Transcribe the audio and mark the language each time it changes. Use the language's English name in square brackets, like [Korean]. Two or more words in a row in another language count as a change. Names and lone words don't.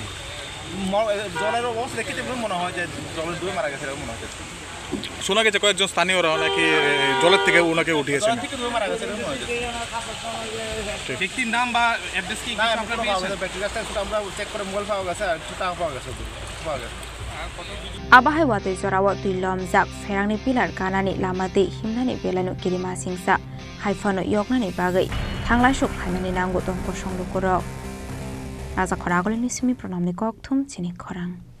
[Bangla] জলের অবস্থা দেখে মনে হয় যে জলের ডুবে মারা গেছে মনে হয় শোনা গেছে কয়েকজন স্থানীয়রা নাকি জলের থেকে ওনাকে উঠিয়েছে ব্যক্তির নাম বা অ্যাড্রেস কি আমরা চেক করে মোবাইল পাওয়া গেছে আর টাকা পাওয়া গেছে [Kok Borok] abahai watai jorawo tuilom jak ferangni pilar kanani lamati himnani belanu kirima singsa haifano yoknani bagai thanglai sok khaimani nanggo tongko songlukorok raja khoragolini simi pranamni kokthum chini khorang